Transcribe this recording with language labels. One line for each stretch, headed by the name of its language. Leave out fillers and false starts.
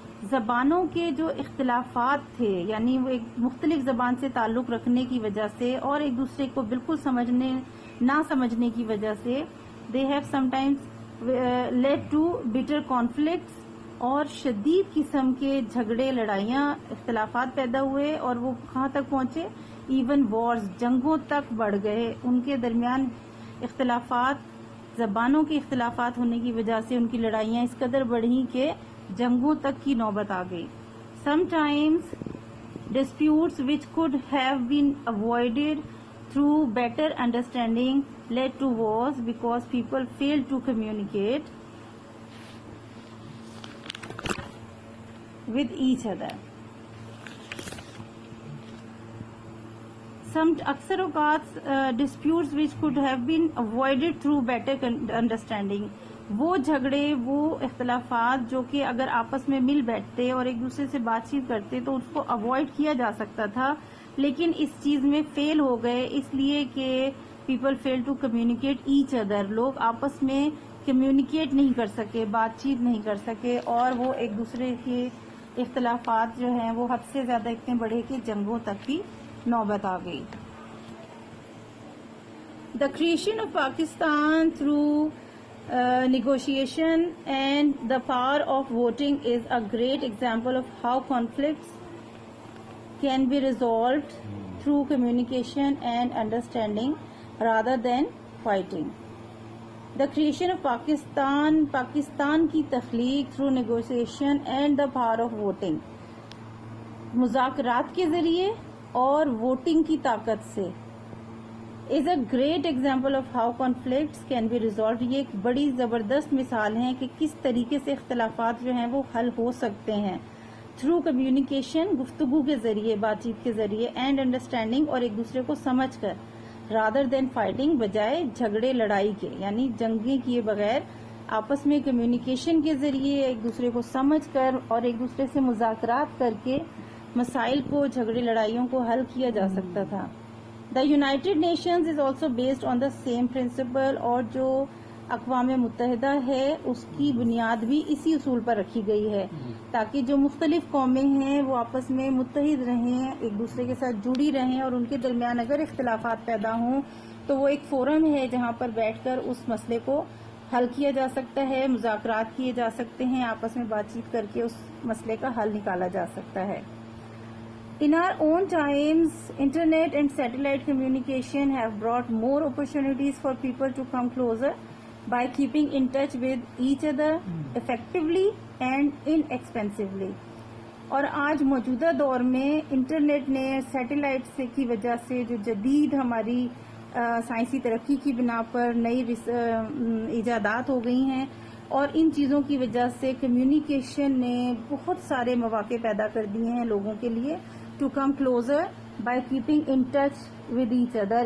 Urdu: زبانوں کے جو اختلافات تھے, یعنی وہ ایک مختلف زبان سے تعلق رکھنے کی وجہ سے اور ایک دوسرے کو بالکل نہ سمجھنے کی وجہ سے,
English: they have sometimes lead to bitter conflicts,
Urdu: اور شدید قسم کے جھگڑے, لڑائیاں, اختلافات پیدا ہوئے, اور وہ کہاں تک پہنچے,
English: even wars,
Urdu: جنگوں تک بڑھ گئے. ان کے درمیان اختلافات, زبانوں کے اختلافات ہونے کی وجہ سے ان کی لڑائیاں اس قدر بڑھیں کہ جنگوں تک کی نوبت آ گئی.
English: Sometimes disputes which could have been avoided through better understanding led to wars because people failed to communicate with each other.
Urdu: اکثر اوقات
English: disputes which could have been avoided through better understanding,
Urdu: وہ جھگڑے, وہ اختلافات جو کہ اگر آپس میں مل بیٹھتے اور ایک دوسرے سے بات چیت کرتے تو اس کو اوائڈ کیا جا سکتا تھا, لیکن اس چیز میں فیل ہو گئے اس لیے کہ
English: People fail to communicate each other.
Urdu: لوگ آپس میں کمیونیکیٹ نہیں کر سکے, بات چیت نہیں کر سکے, اور وہ ایک دوسرے کے اختلافات جو ہیں وہ حد سے زیادہ اتنے بڑھے کہ جنگوں تک بھی نوبت آ گئی.
English: The creation of Pakistan through negotiation and the power of voting is a great example of how conflicts can be resolved through communication and understanding rather than fighting. The creation of Pakistan
Urdu: کی تخلیق
English: through negotiation and the power of voting,
Urdu: مذاکرات کے ذریعے اور voting کی طاقت سے,
English: is a great example of how conflicts can be resolved.
Urdu: یہ ایک بڑی زبردست مثال ہے کہ کس طریقے سے اختلافات جو ہیں وہ حل ہو سکتے ہیں
English: through communication,
Urdu: گفتگو کے ذریعے, بات چیت کے ذریعے,
English: and understanding,
Urdu: اور ایک دوسرے کو سمجھ کر,
English: rather than fighting,
Urdu: بجائے جھگڑے لڑائی کے, یعنی جنگیں کیے بغیر آپس میں کمیونیکیشن کے ذریعے ایک دوسرے کو سمجھ کر اور ایک دوسرے سے مذاکرات کر کے مسائل کو, جھگڑے لڑائیوں کو حل کیا جا سکتا تھا.
English: the United Nations is also based on the same principle,
Urdu: اور جو اقوام متحدہ ہے اس کی بنیاد بھی اسی اصول پر رکھی گئی ہے تاکہ جو مختلف قومیں ہیں وہ آپس میں متحد رہیں, ایک دوسرے کے ساتھ جڑی رہیں, اور ان کے درمیان اگر اختلافات پیدا ہوں تو وہ ایک فورم ہے جہاں پر بیٹھ کر اس مسئلے کو حل کیا جا سکتا ہے, مذاکرات کیے جا سکتے ہیں, آپس میں بات چیت کر کے اس مسئلے کا حل نکالا جا سکتا ہے.
English: In our own times, internet and satellite communication have brought more opportunities for people to come closer by keeping in touch with each other effectively and inexpensively.
Urdu: اور آج موجودہ دور میں انٹرنیٹ نے سیٹلائٹ سے کی وجہ سے جو جدید ہماری سائنسی ترقی کی بنا پر نئی ایجادات ہو گئی ہیں، اور ان چیزوں کی وجہ سے کمیونیکیشن نے بہت سارے مواقع پیدا کر دیے ہیں لوگوں کے لیے
English: To come closer by keeping in touch with each other.